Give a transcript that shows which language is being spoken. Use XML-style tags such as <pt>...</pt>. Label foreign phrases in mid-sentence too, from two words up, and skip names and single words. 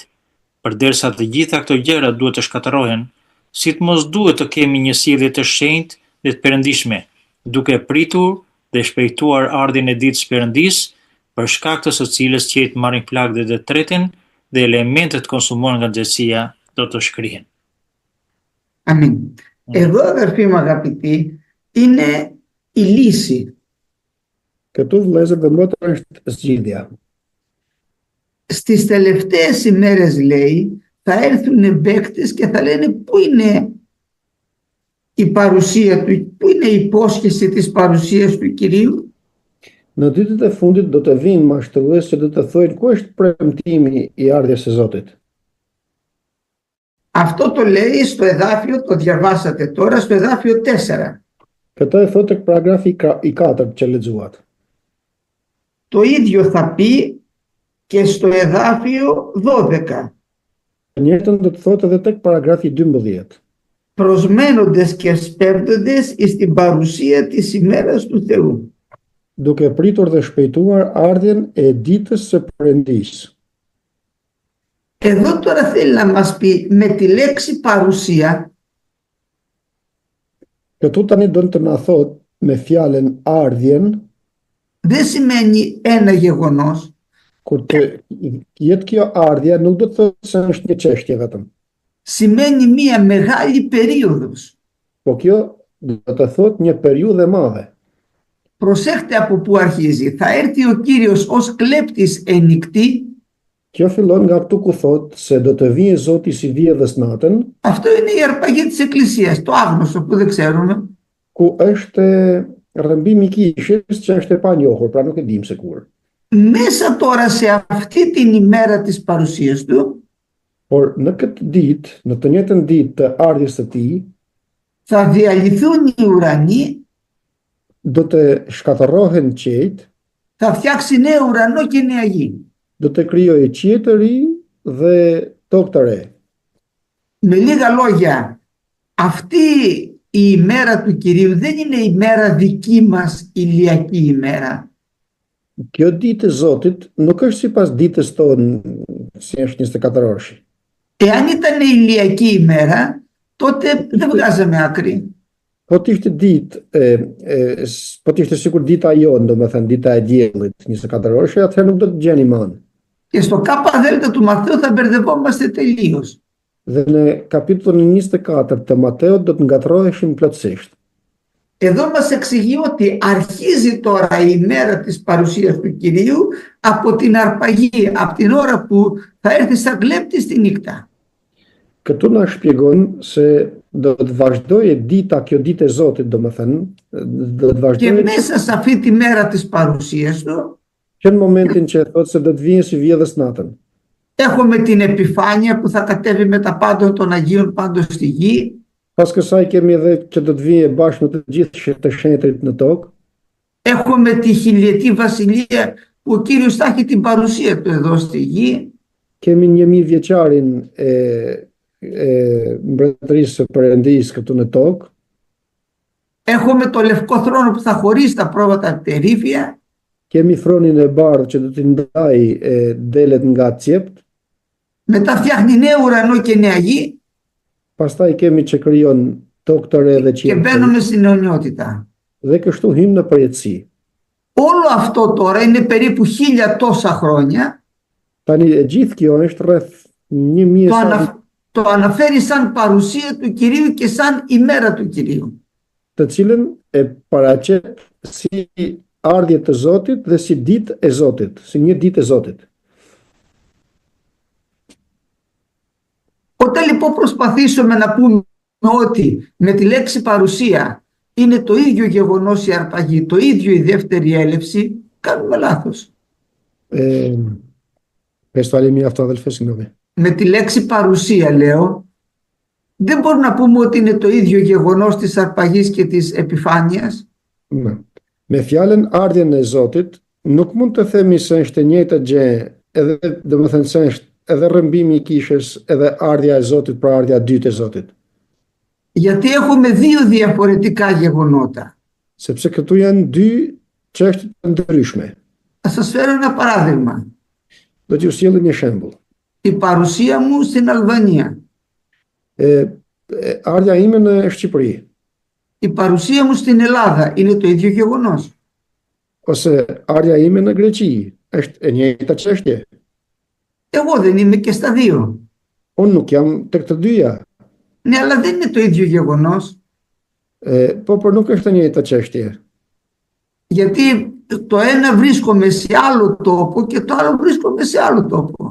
<sq>Përderisa të gjitha këto gjëra duhet të shkatërrohen, sidomos duhet të kemi një sjellje të shenjtë dhe të perëndishme, duke pritur dhe shpejtuar ardhin e ditës së Perëndisë, për shkak të së cilës qejt marrin plagë dhe të tretin, dhe elementet konsumohen nga nxehtësia do të shkrihen.</sq> <el>Αμήν. Εδώ, αδερφοί μου αγαπητοί, είναι η λύση.</el> <sq>Këtu vëllezër dhe motra është zgjidhja.</sq> <el>Στις τελευταίες ημέρες, λέει, θα έρθουν παίκτες και θα λένε πού είναι η παρουσία του, πού είναι η υπόσχεση της παρουσίας του Κυρίου.</el> <sq>Në ditët e fundit do të vinë mashtrues që do të thojnë ku është premtimi i ardhjes së Zotit.</sq> <el>Αυτό το λέει στο εδάφιο, το διαβάσατε τώρα, στο εδάφιο 4.</el> <sq>Këtë e thotë tek paragrafi i 4 që lexuat.</sq> <el>Το ίδιο θα πει και στο εδάφιο 12.</el> <sq>Njëjtën do të thotë edhe tek paragrafi 12.</sq> <el>προσμένοντες και σπέβδοντες εις την παρουσία της ημέρας του Θεού.</el> <sq>Duke pritur dhe shpejtuar ardhjen e ditës së Perëndisë.</sq> <el>Εδώ τώρα θέλει να μας πει με τη λέξη παρουσία.</el> <sq>Këtu tani do të na thot me fjalën ardhjen,</sq> <el>Δεν σημαίνει ένα γεγονός,</el> <sq>kur të jetë kjo ardhja nuk do të thotë se është një çështje vetëm.</sq> <el>σημαίνει μία μεγάλη περίοδος.</el> <sq>Po kjo do të thotë një periudhë e madhe.</sq> <el>Προσέχτε από πού αρχίζει. Θα έρθει ο Κύριος ως κλέπτης εν νυκτή.</el> <sq>Kjo fillon nga këtu ku thotë se do të vijë Zoti si vjedhës natën,</sq> <el>Αυτό είναι η αρπαγή της Εκκλησίας, το άγνωστο που δεν ξέρουμε.</el> <sq>ku është rrëmbimi i kishës që është e panjohur, pra nuk e dim se kur.</sq> <el>Μέσα τώρα σε αυτή την ημέρα της παρουσίας του</el> <sq>Por në këtë ditë, në të njëjtën ditë të ardhjes së tij,</sq> <el>θα διαλυθούν οι ουρανοί,</el> <sq>do të shkatërrohen qejt,</sq> <el>θα φτιάξει νέο ουρανό και νέα γη.</el> <sq>do të krijojë qiell të ri dhe tokë të re.</sq> <el>Με λίγα λόγια, αυτή η ημέρα του Κυρίου δεν είναι η μέρα δική μας ηλιακή ημέρα.</el> <sq>Kjo ditë e Zotit nuk është sipas ditës tonë, si është 24 orëshi.</sq> <el>Εάν ήταν ηλιακή ημέρα, τότε δεν βγάζαμε άκρη.</el> <sq>Po të ishte ditë, po të ishte sikur dita jonë, domethënë dita e diellit, 24 orëshi, atëherë nuk do të gjeni man.</sq> <el>Και στο ΚΔ του Μαθαίου θα μπερδευόμαστε τελείως.</el> <sq>Dhe në kapitullin 24 të Mateut do të ngatroheshim plotësisht.</sq> <el>Εδώ μας εξηγεί ότι αρχίζει τώρα η ημέρα της παρουσίας του Κυρίου από την αρπαγή, από την ώρα που θα έρθει σαν κλέπτης στη νύχτα.</el> <sq>Këtu na shpjegon se do të vazhdojë dita, kjo ditë e Zotit, domethënë, do të</sq> <el>Και</el> <sq>vazhdojë</sq> <el>μέσα σε αυτή τη μέρα της παρουσίας του</el> <sq>që në momentin që thotë se do të vijë si vjedhës natën.</sq> <el>έχουμε την επιφάνεια που θα κατέβει με τα πάντων των Αγίων πάντως στη γη.</el> <sq>Pas kësaj kemi edhe që do të vijë bashkë me të gjithë të shenjtrit në tokë.</sq> <el>Έχουμε τη χιλιετή βασιλεία που ο Κύριος θα έχει την παρουσία του εδώ στη γη.</el> <sq>Kemi 1000 vjeçarin e mbretërisë së Perëndisë këtu në tokë.</sq> <el>Έχουμε το λευκό θρόνο που θα χωρίσει τα πρόβατα τερίφια.</el> <sq>Kemi thronin e bardhë që do t'i ndaj delet nga cjept.</sq> <el>Μετά φτιάχνει νέο ουρανό και νέα γη</el> <sq>Pastaj kemi që krijon tokë të re dhe</sq> <el>και</el> <sq>qiell.</sq> <el>μπαίνουμε στην αιωνιότητα.</el> <sq>Dhe kështu hym në përjetësi.</sq> <el>Όλο αυτό τώρα είναι περίπου 1000 τόσα χρόνια.</el> <sq>Tani e gjithë kjo është rreth 1000</sq> <el>Το αναφέρει σαν παρουσία του Κυρίου και σαν ημέρα του Κυρίου.</el> <sq>të cilën e paraqet si ardhje të Zotit dhe si ditë e Zotit, si një ditë e Zotit.</sq> <el>Όταν λοιπόν προσπαθήσουμε να πούμε ότι με τη λέξη παρουσία είναι το ίδιο γεγονός η αρπαγή, το ίδιο η δεύτερη έλευση, κάνουμε λάθος. Πες το άλλη μία αυτό, αδελφέ, συγγνώμη. Με τη λέξη παρουσία λέω, δεν μπορούμε να πούμε ότι είναι το ίδιο γεγονός της αρπαγής και της επιφάνειας. Ναι.</el> <sq>Me fjalën ardhjen e Zotit, nuk mund të themi se është e njëjta gjë, edhe domethënë se është edhe rrëmbimi i kishës, edhe ardhja e Zotit për ardhja e dytë e Zotit.</sq> <el>Γιατί έχουμε δύο διαφορετικά γεγονότα.</el> <sq>Sepse këtu janë dy çështje të ndryshme.</sq> <el>Θα σας φέρω ένα παράδειγμα.</el> <sq>Do t'ju sjellë një shembull.</sq> <el>Η παρουσία μου στην Αλβανία.</el> <sq>Ardhja ime në Shqipëri,</sq> <el>Η παρουσία μου στην Ελλάδα είναι το ίδιο γεγονός.</el> <sq>ose ardhja ime në Greqi, është e njëjta çështje.</sq> <el>Εγώ δεν είμαι και στα δύο.</el> <sq>Unë nuk jam tek të dyja.</sq> <el>Ναι, αλλά δεν είναι το ίδιο γεγονός.</el> <sq>Por nuk është e njëjta çështje.</sq> <el>Γιατί το ένα βρίσκομαι σε άλλο τόπο και το άλλο βρίσκομαι σε άλλο τόπο.</el>